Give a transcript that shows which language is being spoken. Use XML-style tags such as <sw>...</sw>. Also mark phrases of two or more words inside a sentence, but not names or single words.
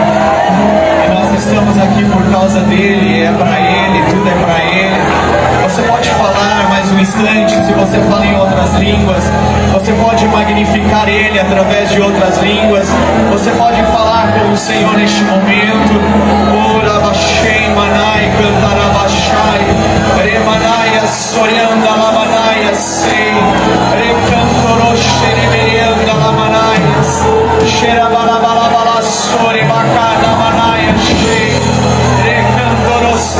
<pt>E nós estamos aqui por causa dEle, é para Ele, tudo é para Ele. Você pode falar mais um instante, se você fala em outras línguas. Você pode magnificar Ele através de outras línguas. Você pode falar com o Senhor neste momento. Orabashei manai cantarabashai remanai sorianda lamanai sei recantoroshe remerianda lamanai xerabalabala sori bacana manai sei recantoroshe</pt>